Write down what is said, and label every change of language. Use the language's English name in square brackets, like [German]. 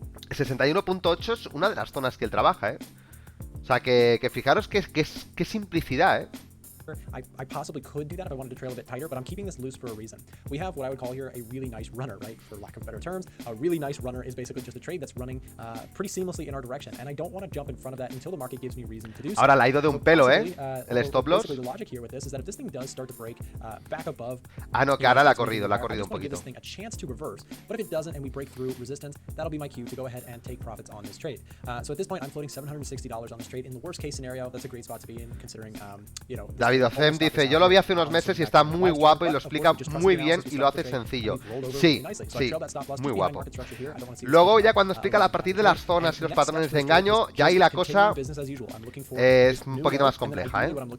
[Spanish] 61.8 es una de las zonas que él trabaja, ¿eh? O sea, que fijaros que simplicidad, ¿eh? [English] I possibly could do that if I wanted to trail a bit tighter, but I'm keeping this loose for a reason. We have what I would call here a really nice runner, right? For lack of better terms, a really nice runner is basically just a trade that's running pretty seamlessly in our direction, and I don't want to jump in front of that until the market gives me reason to do so. [Spanish] Ahora la ha ido de un pelo, ¿eh? El stop loss. [English] The logic here with this is that if this thing does start to break back above, [Spanish] ah, no, que ahora la ha corrido un poquito. [English] This thing a chance to reverse, but if it doesn't and we break through resistance, that'll be my cue to go ahead and take profits on this trade. So at this point, I'm floating $760 on this trade. In the worst case scenario, that's a great spot to be in, considering, you know. [Spanish] David Ocem dice, yo lo vi hace unos meses y está muy guapo y lo explica muy bien y lo hace sencillo. Sí, sí, muy guapo. Luego ya cuando explica a partir de las zonas y los patrones de engaño, ya ahí la cosa es un poquito más compleja, ¿eh?